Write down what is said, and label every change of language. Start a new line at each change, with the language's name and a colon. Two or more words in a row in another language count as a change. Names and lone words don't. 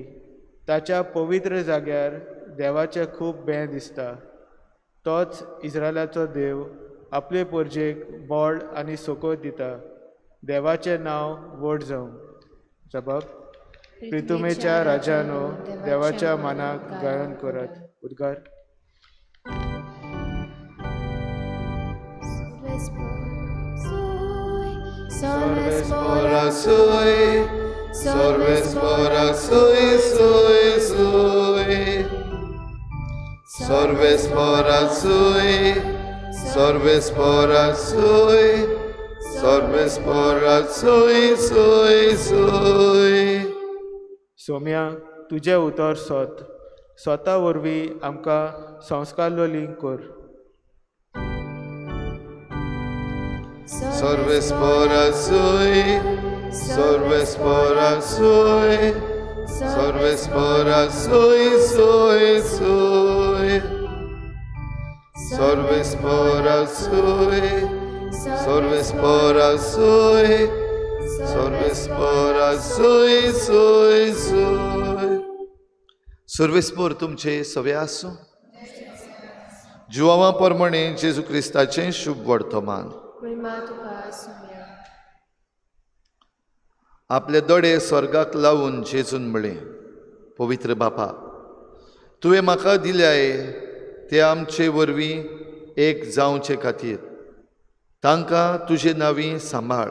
Konkani: ताच्या पवित्र जाग्यार देवाचें खूब बें दिसता. तोच इस्रायलाचो देव आपले परजेक बोळ आनी सोकोत दिता. देवाचें नांव व्हड जावं. जबाब, प्रितुमेच्या राजानो देवाच्या मानाक गायन करात. उद्गार. Sorvespora sui, sorvespora sui, sui, sui. Sorvespora sui, sorvespora sui, sorvespora sui, sui, sui. सौम्या, तुजें उतर सोत. स्वता वरवीं आमकां संस्कार लिंक कर. Sorvespora sui, sorvespora sui, sorvespora sui, sui, sui. Sorvespora sui, sorvespora sui, sorvespora sui, sui, sui. Sorvespor तुमचे सवे आसूं. जुवावां परमणे जेजू क्रिस्ताचें शुभ वर्तमान. आपले दोळे स्वर्गाक लावून जेजून म्हळें, पवित्र बापा, तुवें म्हाका दिल्याय ते आमचे वरवीं एक जावचे खातीर तांकां तुजे नांवी सांबाळ.